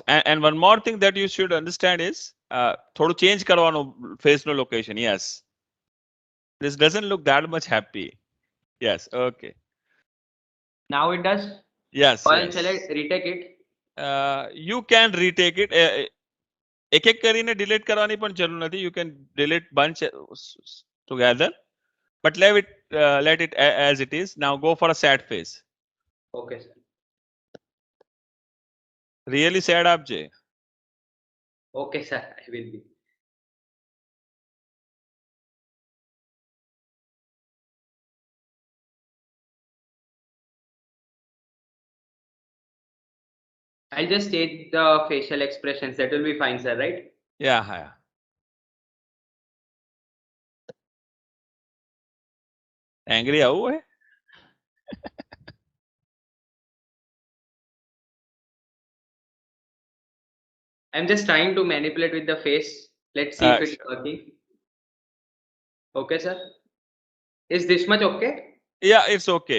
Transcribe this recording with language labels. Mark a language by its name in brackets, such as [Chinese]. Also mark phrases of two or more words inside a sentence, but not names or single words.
[English] And one more thing that you should understand is [Gujarati] થોડું ચેન્જ કરવાનો ફેસ નો લોકેશન. [English] Yes. This doesn't look that much happy. Yes, okay. Now it does? Yes, Or yes. shall I retake it? You can retake it. [Gujarati] એક એક કરીને delete કરવાની પણ જરૂર નથી. [English] You can delete bunch together, but let it as it is. Now go for a sad face. Okay, sir. Really sad up, Jay. Okay, sir. I will be. I'll just take the facial expressions. That will be fine, sir, right? Yeah, yeah. Angry [Gujarati] આવું હે? [English] I'm just trying to manipulate with the face. Let's see if it's working. Okay, sir. Is this much okay? Yeah, it's okay.